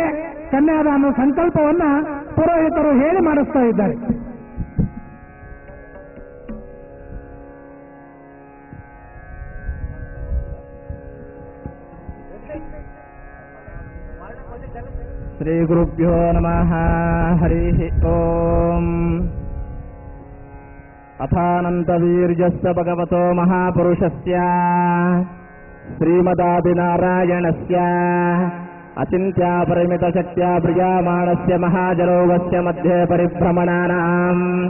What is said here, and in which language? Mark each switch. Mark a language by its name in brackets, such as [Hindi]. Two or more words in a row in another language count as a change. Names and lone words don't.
[Kannada] ಕನ್ಯಾದಾನ ಸಂಕಲ್ಪವನ್ನ ಪುರೋಹಿತರು ಹೇಳಿ ಮಾಡಿಸ್ತಾ ಇದ್ದಾರೆ. [Sanskrit] ಶ್ರೀ ಗುರುಭ್ಯೋ ನಮಃ. ಹರಿ ಓಂ. ಅಥಾನಂತವೀರ್ಯಸ್ಯ ಭಗವತೋ ಮಹಾಪುರುಷಸ್ಯ ಶ್ರೀಮದಾದಿನಾರಾಯಣಸ್ಯ ಅಚಿಂತ್ಯಪರಿಮಿತಶಕ್ತ್ಯ ಪ್ರಿಯಮಾಣಸ್ಯ ಮಹಾಜಲೋಗಸ್ಯ ಮಧ್ಯೆ ಪರಿಭ್ರಮಣಾನಾಂ